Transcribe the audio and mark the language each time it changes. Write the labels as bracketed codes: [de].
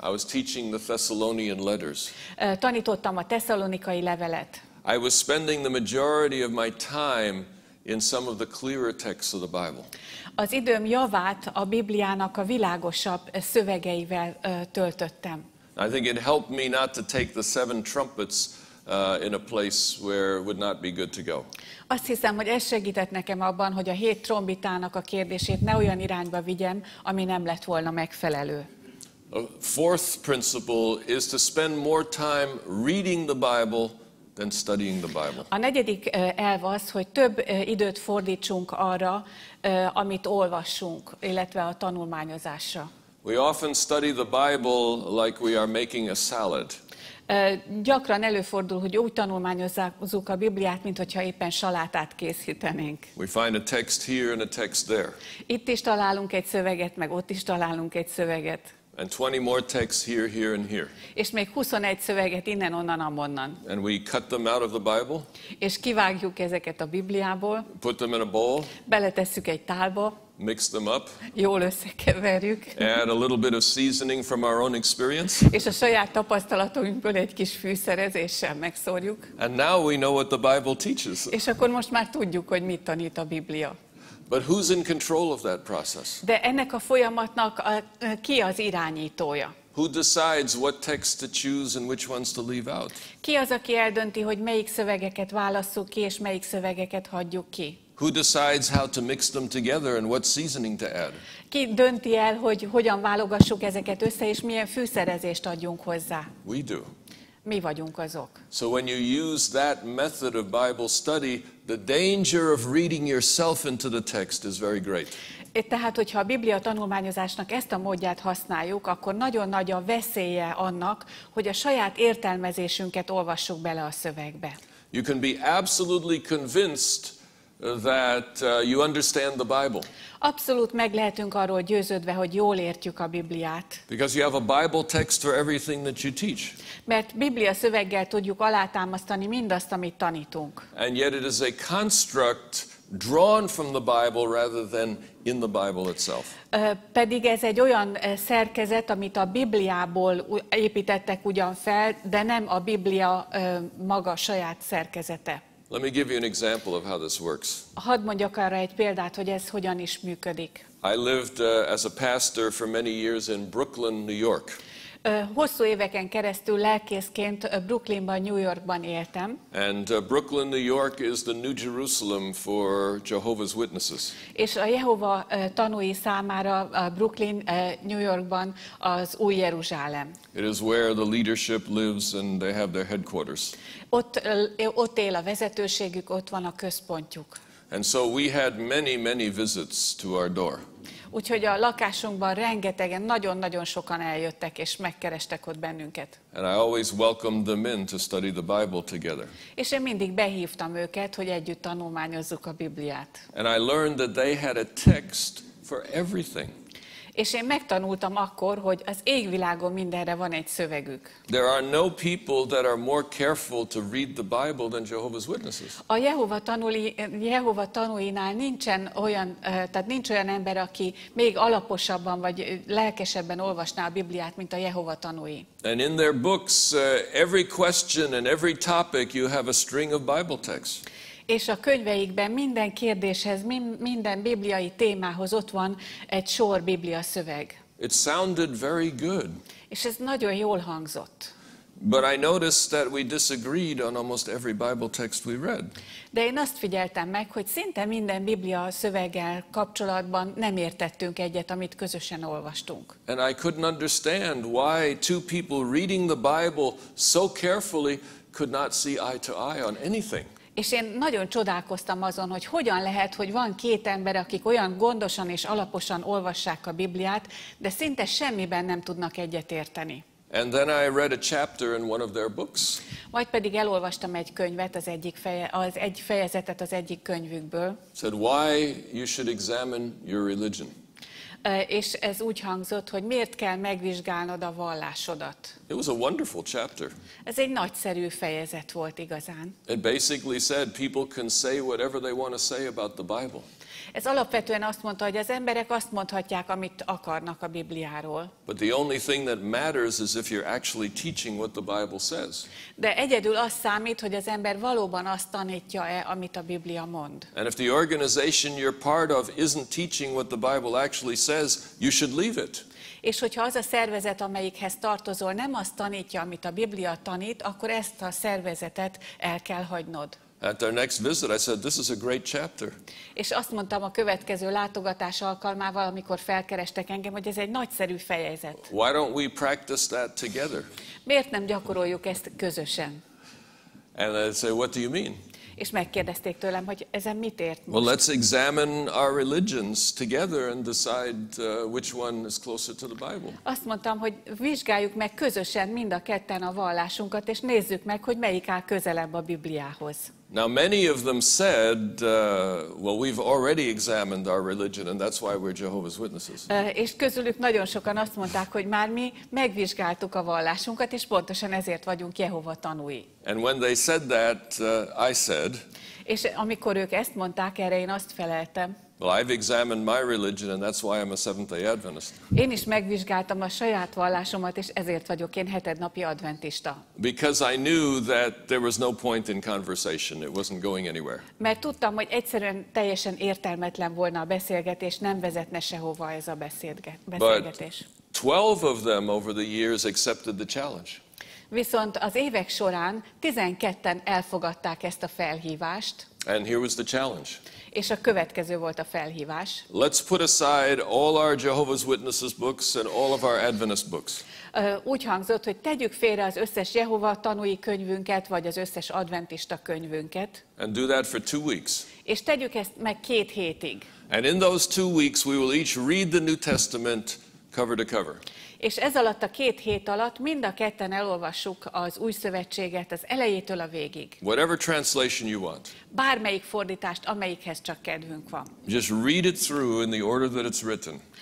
[en] I was teaching the Thessalonian letters. [hu] Tanítottam a tesszalonikai levelet. [en] I was spending the majority of my time in some of the clearer texts of the Bible. [hu] Az időm javát a Bibliának a világosabb szövegeivel töltöttem. [en] I think it helped me not to take the seven trumpets in a place where it would not be good to go. [hu] Azt hiszem, hogy ez segített nekem abban, hogy a 7 trombitának a kérdését ne olyan irányba vigyem, ami nem lett volna megfelelő. [en] A fourth principle is to spend more time reading the Bible than studying the Bible. [hu] A negyedik elv az, hogy több időt fordítsunk arra, amit olvassunk, illetve a tanulmányozásra. [en] We often study the Bible like we are making a salad. [hu] Gyakran előfordul, hogy úgy tanulmányozzuk a Bibliát, mintha éppen salátát készítenénk. [en] We find a text here and a text there. [hu] Itt is találunk egy szöveget, meg ott is találunk egy szöveget. [en] And 20 more texts here, here, and here. [hu] És még 21 szöveget innen, onnan, amonnan. [en] And we cut them out of the Bible, [hu] És kivágjuk ezeket a Bibliából, [en] put them in a bowl, [hu] beletesszük egy tálba, [en] mix them up, [hu] jól összekeverjük, [en] add a little bit of seasoning from our own experience, [hu] és a saját tapasztalatunkból egy kis fűszerezéssel megszórjuk. [en] and now we know what the Bible teaches. [hu] És akkor most már tudjuk, hogy mit tanít a Biblia. [en] But who's in control of that process? [hu] De ennek a folyamatnak ki az irányítója? [en] Who decides what texts to choose and which ones to leave out? [hu] Ki az, aki eldönti, hogy melyik szövegeket válasszuk ki, és melyik szövegeket hagyjuk ki? [en] Who decides how to mix them together and what seasoning to add? [hu] Ki dönti el, hogy hogyan válogassuk ezeket össze, és milyen fűszerezést adjunk hozzá? [en] We do. [hu] Mi vagyunk azok. [en] So when you use that method of Bible study, the danger of reading yourself into the text is very great. [hu] Tehát, hogyha a Biblia tanulmányozásnak ezt a módját használjuk, akkor nagyon nagy a veszélye annak, hogy a saját értelmezésünket olvassuk bele a szövegbe. [en] You can be absolutely convinced that you understand the Bible. [hu] Abszolút meg lehetünk arról győződve, hogy jól értjük a Bibliát. [en] Because you have a Bible text for everything that you teach. [hu] Mert Biblia szöveggel tudjuk alátámasztani mindazt, amit tanítunk. [en] And yet it is a construct drawn from the Bible rather than in the Bible itself. [hu] Pedig ez egy olyan szerkezet, amit a Bibliából építettek ugyan fel, de nem a Biblia maga saját szerkezete. [en] Let me give you an example of how this works. [hu] Hadd mondjak arra egy példát, hogy ez hogyan is működik. [en] I lived as a pastor for many years in Brooklyn, New York. [hu] Hosszú éveken keresztül lelkészként Brooklynban, New Yorkban éltem. [en] And Brooklyn, New York is the New Jerusalem for Jehovah's Witnesses. [hu] És a Jehova tanúi számára Brooklyn, New Yorkban az új Jeruzsálem. [en] It is where the leadership lives and they have their headquarters. [hu] Ott él a vezetőségük, ott van a központjuk. [en] And so we had many visits to our door. [hu] Úgyhogy a lakásunkban rengetegen, nagyon-nagyon sokan eljöttek és megkerestek ott bennünket. [en] And I always welcomed them in to study the Bible together. [hu] És én mindig behívtam őket, hogy együtt tanulmányozzuk a Bibliát. [en] And I learned that they had a text for everything. [hu] És én megtanultam akkor, hogy az égvilágon mindenre van egy szövegük. [en] There are no people that are more careful to read the Bible than Jehovah's Witnesses. [hu] A Jehova tanúinál nincsen olyan, tehát nincs olyan ember, aki még alaposabban vagy lelkesebben olvasná a Bibliát, mint a Jehova tanúi. [en] And in their books, every question and every topic, you have a string of Bible texts. [hu] És a könyveikben minden kérdéshez, minden bibliai témához ott van egy sor biblia szöveg. [en] It sounded very good. [hu] És ez nagyon jól hangzott. [en] But I noticed that we disagreed on almost every Bible text we read. [hu] De én azt figyeltem meg, hogy szinte minden biblia szöveggel kapcsolatban nem értettünk egyet, amit közösen olvastunk. [en] And I couldn't understand why two people reading the Bible so carefully could not see eye to eye on anything. [hu] És én nagyon csodálkoztam azon, hogy hogyan lehet, hogy van két ember, akik olyan gondosan és alaposan olvassák a Bibliát, de szinte semmiben nem tudnak egyetérteni. [en] And then I read a chapter in one of their books. [hu] Majd pedig elolvastam egy könyvet, egy fejezetet az egyik könyvükből. [en] Said why you should examine your religion. [hu] És ez úgy hangzott, hogy miért kell megvizsgálnod a vallásodat. [en] It was a wonderful chapter. [hu] Ez egy nagyszerű fejezet volt igazán. [en] It basically said people can say whatever they want to say about the Bible. [hu] Ez alapvetően azt mondta, hogy az emberek azt mondhatják, amit akarnak a Bibliáról. [en] But the only thing that matters is if you're actually teaching what the Bible says. [hu] De egyedül az számít, hogy az ember valóban azt tanítja-e, amit a Biblia mond. [en] And if the organization you're part of isn't teaching what the Bible actually says, you should leave it. [hu] És hogyha az a szervezet, amelyikhez tartozol, nem azt tanítja, amit a Biblia tanít, akkor ezt a szervezetet el kell hagynod. [en] At our next visit, I said, this is a great chapter. [hu] És azt mondtam a következő látogatás alkalmával, amikor felkerestek engem, hogy ez egy nagyszerű fejezet. [en] Why don't we practice that together? [hu] Miért nem gyakoroljuk ezt közösen? [en] And I'd say, what do you mean? [hu] És megkérdezték tőlem, hogy ezen mit ért most? [en] Well, let's examine our religions together and decide which one is closer to the Bible. [hu] Azt mondtam, hogy vizsgáljuk meg közösen mind a ketten a vallásunkat, és nézzük meg, hogy melyik áll közelebb a Bibliához. [en] Now, many of them said, well, we've already examined our religion, and that's why we're Jehovah's Witnesses. [hu] És közülük nagyon sokan azt mondták, hogy már mi megvizsgáltuk a vallásunkat, és pontosan ezért vagyunk Jehova tanúi. [en] And when they said that, I said, [hu] és amikor ők ezt mondták, erre én azt feleltem, [en] well, I've examined my religion, and that's why I'm a Seventh-day Adventist. [hu] Én is megvizsgáltam a saját vallásomat, és ezért vagyok én hetednapi adventista. [en] Because I knew that there was no point in conversation. It wasn't going anywhere. [hu] Mert tudtam, hogy egyszerűen teljesen értelmetlen volna a beszélgetés, nem vezetne sehova ez a beszélgetés. [en] But 12 of them over the years accepted the challenge. [hu] Viszont az évek során 12-en elfogadták ezt a felhívást, [en] And here was the challenge. [hu] és a következő volt a felhívás. [en] Let's put aside all our Jehovah's Witnesses books and all of our Adventist books. [hu] Úgy hangzott, hogy tegyük félre az összes Jehova tanúi könyvünket, vagy az összes adventista könyvünket, [en] And do that for 2 weeks. [hu] és tegyük ezt meg 2 hétig. [en] And in those 2 weeks, we will each read the New Testament cover to cover. [hu] És ez alatt a 2 hét alatt mind a ketten elolvassuk az új szövetséget az elejétől a végig. [en] Whatever translation you want. [hu] Bármelyik fordítást, amelyikhez csak kedvünk van. [en] Just read it through in the order that it's written.